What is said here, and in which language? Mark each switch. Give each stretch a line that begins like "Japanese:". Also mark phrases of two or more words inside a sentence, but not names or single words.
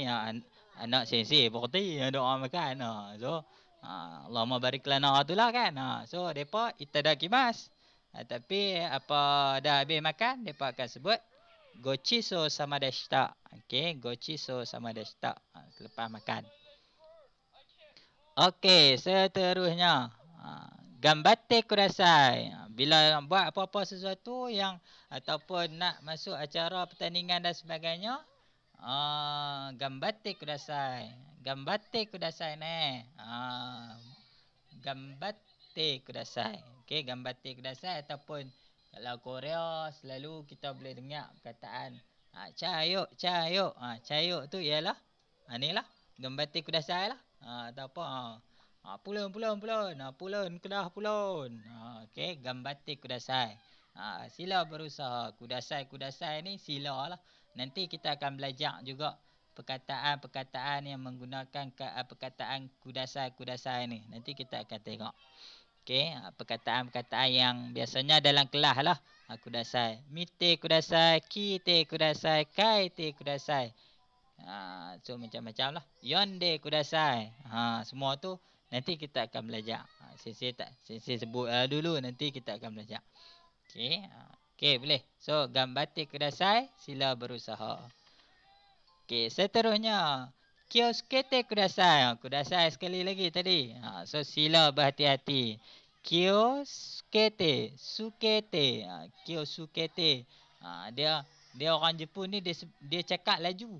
Malay: Anak sensei pun reti doa makan. So,
Arabic: Allahumma barik lana
Malay: tu lah kan. So, mereka itadakimasu. Tapi apa dah habis makan, mereka akan sebut
Japanese: gochiso sama deshita. Okey, gochiso sama deshita.
Malay: Selepas makan. Okey, seterusnya.
Japanese: Gambatte kudasai.
Malay: Bila buat apa-apa sesuatu yang ataupun nak masuk acara pertandingan dan sebagainya,
Japanese: gambatte kudasai. Gambatte kudasai ne. Gambatte kudasai.
Malay: Okey,
Japanese: gambatte kudasai
Malay: ataupun kalau Korea selalu kita boleh dengar perkataan
Chinese: cayuk, cayuk.
Malay: Cayuk tu ialah ni lah
Japanese: gambatte kudasai
Malay: lah. Ataupun pulun, pulun, pulun. Pulun, kedah pulun. Okey,
Japanese: gambatte kudasai.
Malay: Sila berusaha. Kudasai, kudasai ni sila lah. Nanti kita akan belajar juga perkataan-perkataan yang menggunakan perkataan kudasai, kudasai ni. Nanti kita akan tengok. Okey, perkataan-perkataan yang biasanya dalam kelas lah. Kudasai.
Japanese: Mite kudasai, kite kudasai, kaite kudasai.
Malay: So macam-macam lah.
Japanese: Yonde kudasai.
Malay: Semua tu nanti kita akan belajar. Sensei sebut dulu, nanti kita akan belajar. Okey. Okey, boleh. So
Japanese: gambatte kudasai,
Malay: sila berusaha. Okey, seterusnya
Japanese: kioskete kudasai.
Malay: Kudasai sekali lagi tadi. So sila berhati-hati.
Japanese: Kioskete, sukete. Kiosukete.
Malay: Dia orang Jepun ni dia cakap laju.